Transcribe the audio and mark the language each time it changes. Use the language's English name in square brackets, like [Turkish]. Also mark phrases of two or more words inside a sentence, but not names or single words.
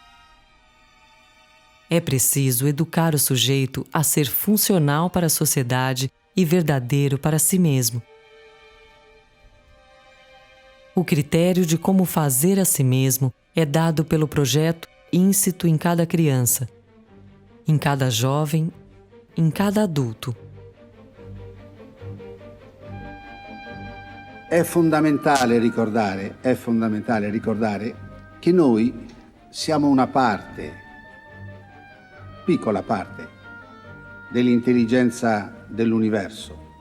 [Portuguese] É preciso educar o sujeito a ser funcional para a sociedade e verdadeiro para si mesmo. O critério de como fazer a si mesmo é dado pelo projeto íncito em cada criança, em cada jovem, em cada adulto. [Italian] È fondamentale ricordare che noi siamo una parte, piccola parte, dell'intelligenza dell'universo.